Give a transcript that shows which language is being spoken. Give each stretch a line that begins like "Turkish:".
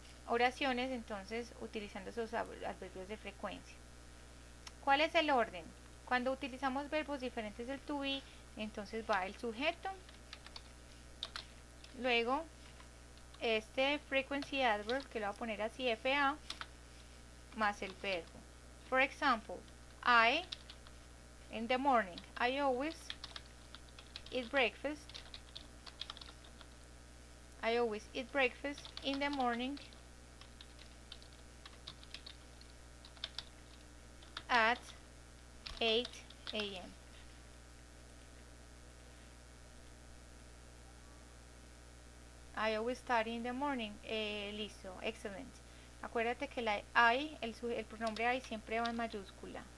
Spanish: oraciones, entonces utilizando esos adverbios de frecuencia. ¿Cuál es el orden? Cuando utilizamos verbos diferentes del to be, entonces va el sujeto, luego este frequency adverb, que lo voy a poner así, FA, más el verbo.
English: For example, I, in the morning, I always eat breakfast. I always eat breakfast in the morning at 8 a.m. I always study in the morning.
Spanish: Listo, excelente. Acuérdate que la I, el pronombre I siempre va en mayúscula.